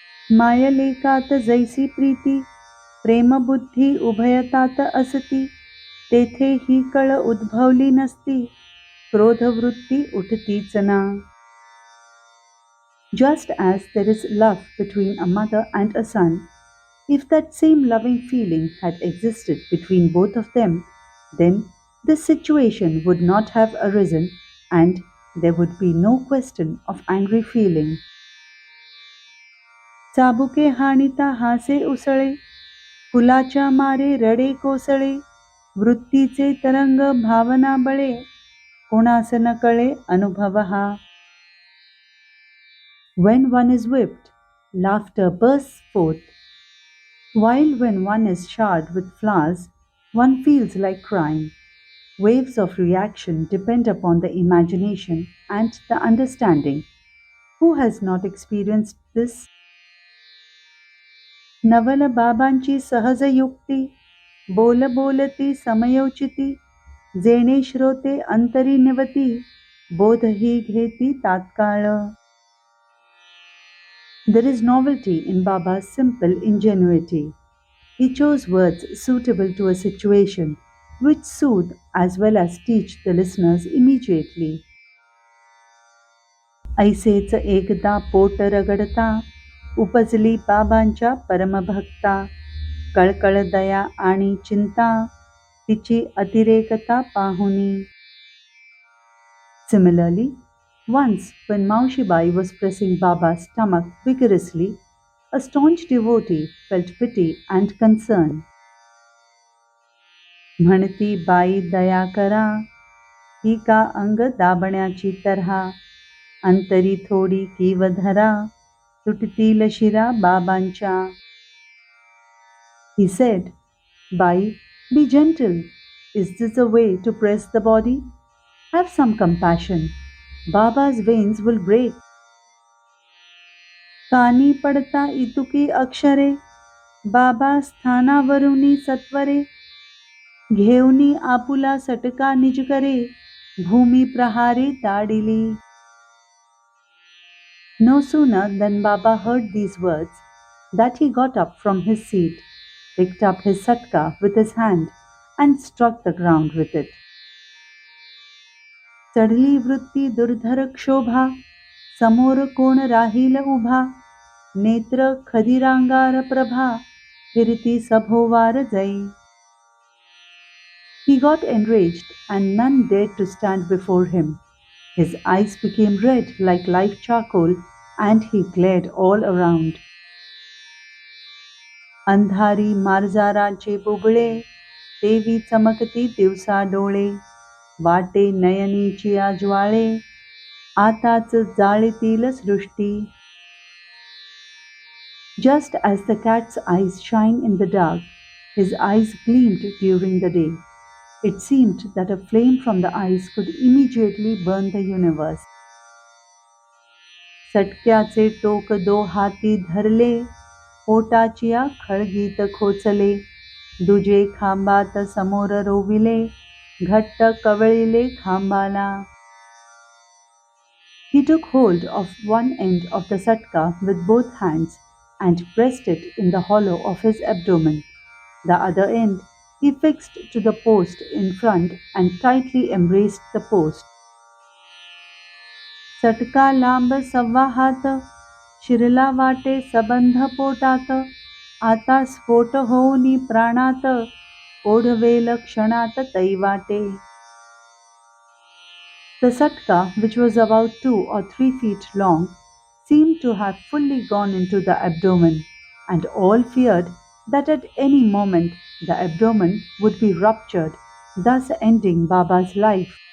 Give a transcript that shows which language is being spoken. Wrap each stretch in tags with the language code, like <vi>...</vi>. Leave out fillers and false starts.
<mr>मायलेकात जैसी प्रीती प्रेमबुद्धी उभयतात असती तेथे ही कळ उद्भवली नसती क्रोधवृत्ती उठतीच ना.</mr> <en>Just as there is love between a mother and a son, if that same loving feeling had existed between both of them, then this situation would not have arisen and there would be no question of angry feeling.</en> <mr>चाबुके हाणिता हासे उसळे फुलाच्या मारे रडे कोसळे वृत्तीचे तरंग भावना बळे कोणास न कळे अनुभव हा.</mr> <en>When one is whipped, laughter bursts forth, while when one is showered with flowers, one feels like crying. Waves of reaction depend upon the imagination and the understanding. Who has not experienced this?</en> <mr>नवल बाबांची सहज युक्ती बोल बोलती समयोचिती जेणे श्रोते अंतरी निवती बोध ही घेती तात्काळ.</mr> <en>There is novelty in Baba's simple ingenuity. He chose words suitable to a situation, which soothe as well as teach the listeners immediately.</en> <mr>ऐसेच एकदा पोट रगडता उपजली बाबांच्या परमभक्ता कळकळ दया आणि चिंता तिची अतिरेकता पाहुनी.</mr> <en>Similarly, once when Maushibai was pressing Baba's stomach vigorously, a staunch devotee felt pity and concern.</en> <mr>म्हणती बाई दया करा ही का अंग दाबण्याची तऱ्हा अंतरी थोडी कीव धरा तुटतील शिरा बाबांच्या.</mr> <en>He said, Bai, be gentle. Is this a way to press the body? Have some compassion. Baba's veins will break.</en> <mr>कानी पडता इतुकी अक्षरे बाबा स्थानावरुनी सत्वरे घेऊनी आपुला सटका निजकरे भूमी प्रहारे ताडिली.</mr> <en>No sooner than Baba heard these words that he got up from his seat, picked up his satka with his hand and struck the ground with it.</en> <mr>चढली वृत्ती दुर्धर क्षोभा समोर कोण राहील उभा नेत्र खदिरांगार प्रभा फिरती सभोवार जई.</mr> <en>He got enraged and none dared to stand before him. His eyes became red like live charcoal and he glared all around.</en> <mr>अंधारी मार्जाराचे बुबळे देवी चमकती दिवसा डोळे वाटे नयनीची ज्वाळे आताच जाळीतील सृष्टी.</mr> <en>Just as the cat's eyes shine in the dark, his eyes gleamed during the day. It seemed that a flame from the eyes could immediately burn the universe.</en> <mr>सटक्याचे टोक दो हाती धरले पोटाचिया खळगीत खोचले दुजे खांबात समोर रोविले घट्ट कवळिले खांबाला.</mr> <en>He took hold of one end of the satka with both hands and pressed it in the hollow of his abdomen. The other end he fixed to the post in front and tightly embraced the post.</en> <mr>सटका लांब सव्वा हात शिरला वाटे सबंध पोटात आता स्फोट होऊनी प्राणात ओढवेल क्षणात तैवाटे.</mr> <en>The satka, which was about 2 or 3 feet long, seemed to have fully gone into the abdomen, and all feared that at any moment the abdomen would be ruptured, thus ending Baba's life.</en>